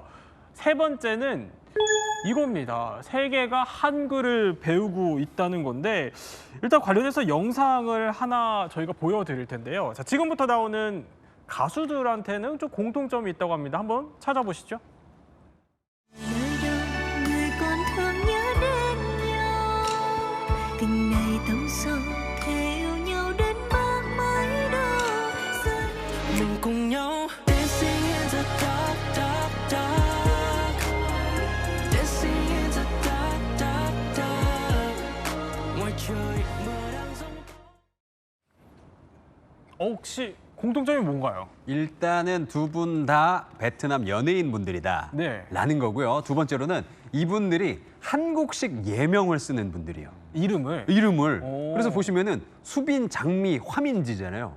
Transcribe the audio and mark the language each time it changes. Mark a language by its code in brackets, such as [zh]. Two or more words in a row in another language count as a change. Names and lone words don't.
[ko] 세 번째는 이겁니다. 세계가 한글을 배우고 있다는 건데 일단 관련해서 영상을 하나 저희가 보여드릴 텐데요. 자, 지금부터 나오는 가수들한테는 좀 공통점이 있다고 합니다. 한번 찾아보시죠. [vi] người còn thương nhớ đến nhau từng ngày tâm sự theo nhau đến bước mới đâu mình cùng nhau [en] dancing in the dark dark dark dancing in the dark dark dark [vi] ngoài trời mưa đang giông [ko] 혹시 공통점이 뭔가요? 일단은 두 분 다 베트남 연예인 분들이다 네. 라는 거고요. 두 번째로는 이분들이 한국식 예명을 쓰는 분들이에요. 이름을. 오. 그래서 보시면은 수빈, 장미, 화민지잖아요.